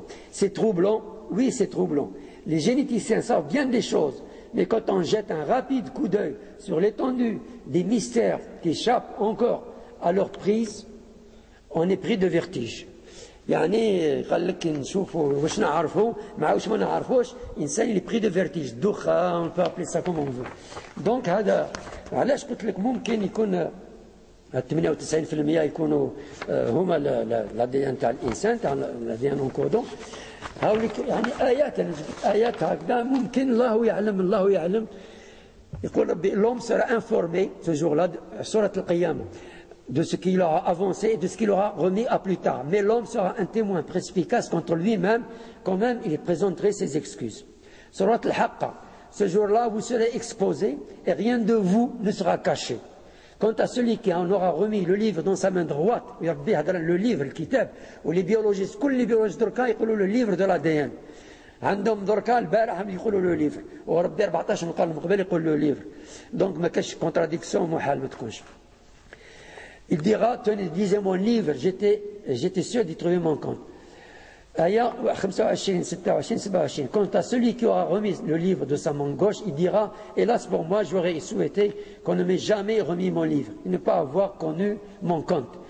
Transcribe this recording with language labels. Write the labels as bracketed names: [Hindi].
[French] C'est troublant, oui c'est troublant. Les généticiens savent bien des choses, mais quand on jette un rapide coup d'œil sur l'étendue des mystères qui échappent encore à leur prise, on est pris de vertige. [Arabic] يعني قال لك نشوفوا واش نعرفوا مع واش ما نعرفوش انسان اللي بري دو فيرتيج دخان [French] on peut appeler ça comme on veut. [Arabic] دونك هذا علاش قلت لك ممكن يكون 98% يكونوا هما لا دي ان تاع الانسان تاع لا دي ان انكودون. هاوليك يعني ايات هكذا ممكن الله يعلم. يقول ربي [French] l'homme sera informé ce jour-là سورة القيامة de ce qu'il aura avancé et de ce qu'il aura remis à plus tard. Mais l'homme sera un témoin perspicace contre lui-même, quand même il présenterait ses excuses. Surat al-Haqqa, ce jour-là vous serez exposés et rien de vous ne sera caché. Quant à celui qui en aura remis le livre dans sa main droite, le livre, le kitab, ou les biologistes, tous les biologistes [Arabic] دركا يقولوا [French] le livre de l'ADN. [Arabic] عندهم دركا البارح يقولوا le livre. وربي 14 من القرن المقبل يقول le livre. Donc ما كاش contradiction محال ما تكونش. [French] Il dira, tenez, lisez mon livre, j'étais sûr d'y trouver mon compte. Aya 25, 26, 27. Quant à celui qui aura remis le livre de sa main gauche, il dira, hélas pour moi, j'aurais souhaité qu'on ne m'ait jamais remis mon livre, et ne pas avoir connu mon compte.